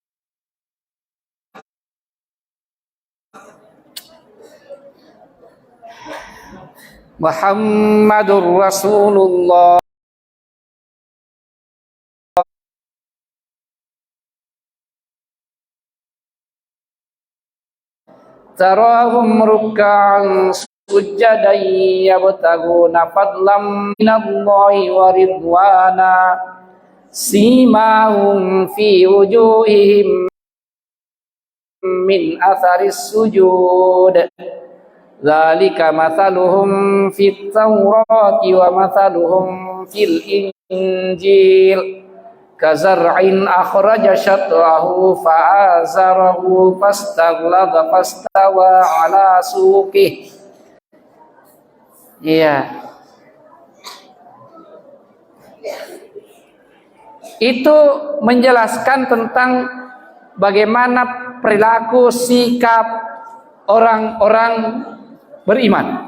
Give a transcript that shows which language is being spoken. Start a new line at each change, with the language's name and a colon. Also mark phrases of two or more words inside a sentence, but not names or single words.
Arabic: محمد رسول الله تراهم ركعا سجدا يبتغون فضلا من الله ورضوانا سيماهم في وجوههم من أثر السجود ذلك مثلهم في التوراة ومثلهم في الإنجيل كزرع أخرج شطأه فآزره فاستغلظ فاستوى على سوقه.
Indonesian: Iya. Itu menjelaskan tentang bagaimana perilaku sikap orang-orang beriman.